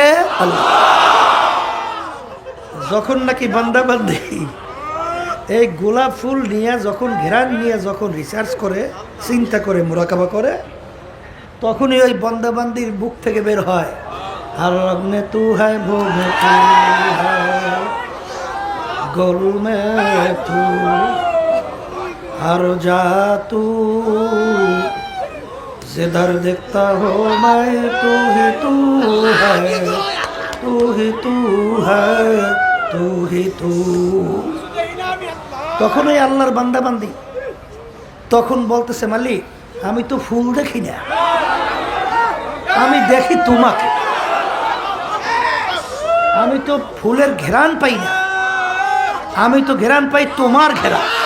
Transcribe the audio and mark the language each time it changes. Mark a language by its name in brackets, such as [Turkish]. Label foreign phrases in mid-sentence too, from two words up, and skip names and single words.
[Bangla] আল্লাহ। যখন নাকি বান্দাবান্দি এই গোলাপ ফুল নিয়ে, যখন ঘেরান নিয়ে যখন রিসার্চ করে, চিন্তা করে, মুরাকাবা করে, তখনই ওই বান্দাবান্দির বুক থেকে বের হয়, আর [Hindi] मैं तू है वो मैं तू है गोल में तू हर जा तू जिधर देखता हो मैं तू है तू ही तू है तू ही तू। [Bangla] তখন ওই আল্লাহর বান্দাবান্দি তখন বলতেছে, মালিক আমি তো ফুল দেখি না, আমি দেখি তোমাকে। আমি তো ফুলের ঘেরান পাই না, আমি তো ঘেরান পাই তোমার ঘেরান।